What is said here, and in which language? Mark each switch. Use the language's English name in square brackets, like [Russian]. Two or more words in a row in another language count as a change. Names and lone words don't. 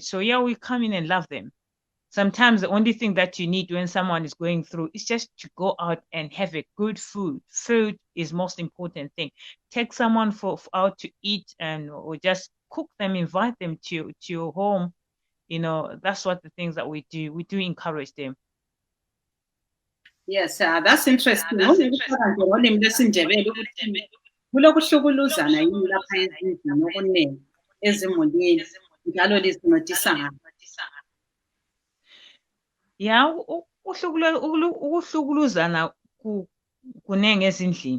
[English] So we come in and love them. Sometimes the only thing that you need when someone is going through is just to go out and have a good food. Food is most important thing. Take someone out to eat, or just cook them, invite them to your home. That's what the things that we do. We do encourage them. Yes, that's interesting. [North Ndebele] Ngolimi lwesiNdebele ukuthi kulokuhlukuluzana yini lapha ezindlini okuningi ezimulini njalo lizincedisa ngani? Ukuhlukuluzana kunenge ezindlini.